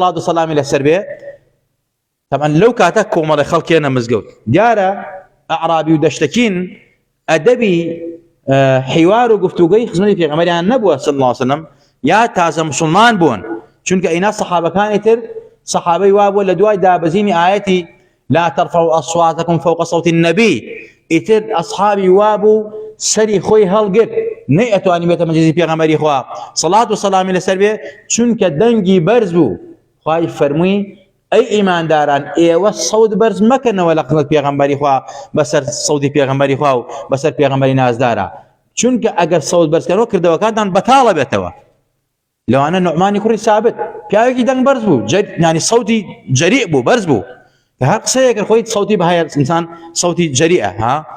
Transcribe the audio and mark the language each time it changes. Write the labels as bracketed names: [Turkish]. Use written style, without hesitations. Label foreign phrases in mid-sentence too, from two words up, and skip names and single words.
[Central Kurdish] و سەلامی لەسەر بێ طبعا لەو کاتە کۆمەڵی خەڵکێنە مزگەوت دیارە ئەعرابی و دەشتەکین ئەدەبی حیوار و گفتوگۆی خزمەتی پێغەمبەریان نەبووە [Arabic] صلی الله عليه وسلم [Central Kurdish] یا تازە مسلمان بوون چونکە ئینا سەحابەکانی تر سەحابەی وا بووە لە دوای دابەزینی ئایەتی [Arabic] لا ترفعوا أصواتكم فوق صوت النبي [Central Kurdish] ئیتر ئەصحابی وا بوو سەری خۆی هەڵگرت نەیئەتوانی بێتە مەجلیسی پێغەمبەری خوا سەڵات و سەلامی لەسەر بێ چونکە دەنگی بەرز بوو خوای فەرمووی ئەی ئیمانداران ئێوە سەود بەرز مەکەنەوە لە خزمەت پێغەمبەری خوا بەسەر سەودی پێغەمبەری خوا و بەسەر پێغەمبەری نازدارە چونکە ئەگەر سەود بەرزکردنەوە کردەوەکانتان بەتاڵە بێتەوە لەوانە نوعمانی کوڕی سابت پیاوێکی دەنگ بەرز بوو ینی سەوتی جەریء بوو بەرز بوو هەر قسەیەکە خۆی سەوتی بەهەیە ئینسان سەوتی جەریئە ها